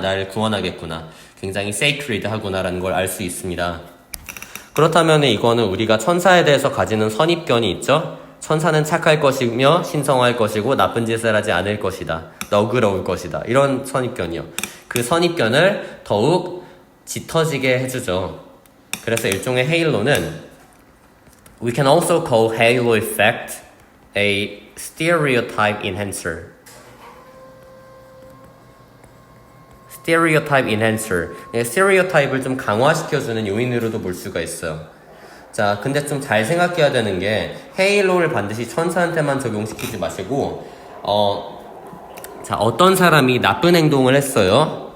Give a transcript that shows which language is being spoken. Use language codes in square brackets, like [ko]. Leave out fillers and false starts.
[ko] 나를 구원하겠구나. 굉장히 sacred 하구나라는 걸 알 수 있습니다. 그렇다면 이거는 우리가 천사에 대해서 가지는 선입견이 있죠. 천사는 착할 것이며 신성할 것이고 나쁜 짓을 하지 않을 것이다. 너그러울 것이다. 이런 선입견이요. 그 선입견을 더욱 짙어지게 해주죠. 그래서 일종의 헤일로는 [en] We can also call halo effect a stereotype enhancer. stereotype enhancer. [ko] 스테레오타입을 좀 강화시켜주는 요인으로도 볼 수가 있어요. 자, 근데 좀 잘 생각해야 되는 게 헤일로를 반드시 천사한테만 적용시키지 마시고 자, 어떤 사람이 나쁜 행동을 했어요.